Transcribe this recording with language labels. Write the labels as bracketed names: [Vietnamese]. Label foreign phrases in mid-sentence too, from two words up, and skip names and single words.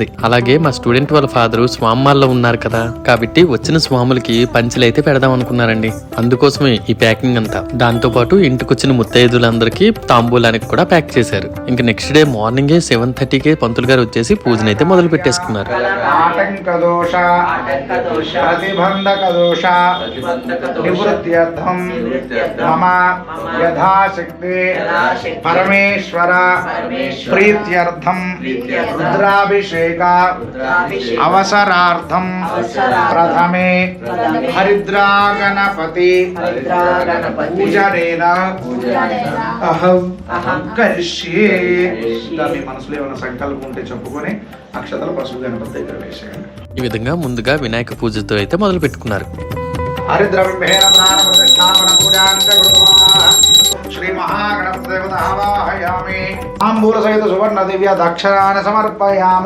[Telugu] అలాగే మా స్టూడెంట్ వాళ్ళ ఫాదరు స్వామాల్లో ఉన్నారు కదా, కాబట్టి వచ్చిన స్వాములకి పంచులైతే పెడదాం అనుకున్నారండి. అందుకోసమే ఈ ప్యాకింగ్ అంతా. దాంతో పాటు ఇంటికొచ్చిన ముత్తైదులందరికీ తాంబూలానికి కూడా ప్యాక్ చేశారు. ఇంక [English] next day [Telugu] మార్నింగే 7:30కే పంతులు గారు వచ్చేసి పూజనైతే మొదలు పెట్టేసుకున్నారు. [Sanskrit] दोष प्रतिबंधक दोष निवृत्त्यर्थम मम यथाशक्ति परमेश्वर प्रीत्यर्थम रुद्राभिषेक अवसरार्थम प्रथमे हरिद्रा गणपति पूजनेन अहं करिष्ये. [Telugu] మీ మనసులో ఏమైనా సంకల్పం ఉంటే చెప్పుకొని అక్షతల పసుపు గణపతి దగ్గర వేసేయండి. ఈ విధంగా ముందుగా వినాయక పూజతో అయితే మొదలు పెట్టుకున్నారు. [Sanskrit] శ్రీ మహాగణపతి దేవత ఆవాహయామి. తాంబూల సహిత సువర్ణ దివ్య దక్షిణాన్ని సమర్పయామి.